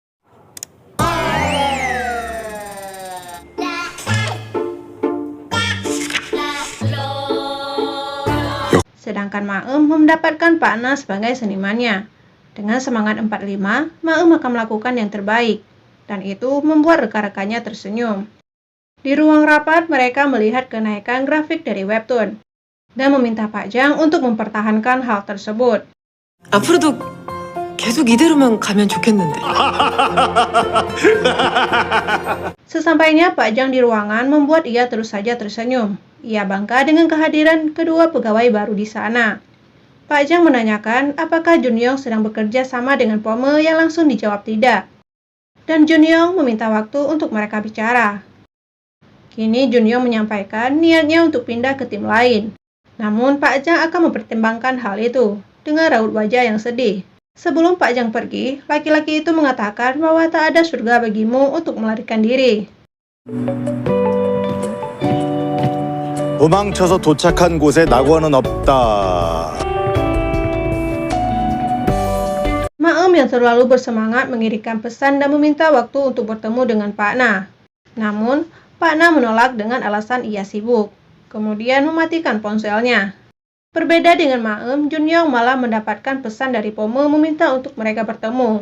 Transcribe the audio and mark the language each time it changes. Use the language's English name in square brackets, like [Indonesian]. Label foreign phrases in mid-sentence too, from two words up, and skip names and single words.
[Indonesian] Sedangkan Maem mendapatkan Pak Na sebagai senimannya. Dengan semangat 45, Maem akan melakukan yang terbaik, dan itu membuat rekan-rekannya tersenyum. Di ruang rapat, mereka melihat kenaikan grafik dari webtoon, dan meminta Pak Jang untuk mempertahankan hal tersebut. [Korean] 앞으로도 계속 이대로만 가면 좋겠는데. [Indonesian] Sesampainya Pak Jang di ruangan membuat ia terus saja tersenyum. Ia bangga dengan kehadiran kedua pegawai baru di sana. Pak Jang menanyakan apakah Junyong sedang bekerja sama dengan Pome yang langsung dijawab tidak. Dan Junyong meminta waktu untuk mereka bicara. Kini Junyong menyampaikan niatnya untuk pindah ke tim lain. Namun Pak Jang akan mempertimbangkan hal itu dengan raut wajah yang sedih. Sebelum Pak Jang pergi, laki-laki itu mengatakan bahwa tak ada surga bagimu untuk melarikan diri. [Korean] 도망쳐서 도착한 곳에 낙원은 없다. [Indonesian] Maem yang terlalu bersemangat mengirimkan pesan dan meminta waktu untuk bertemu dengan Pak Na. Namun, Pak Na menolak dengan alasan ia sibuk. Kemudian mematikan ponselnya. Berbeda dengan Maem, Junyong malah mendapatkan pesan dari Pome meminta untuk mereka bertemu.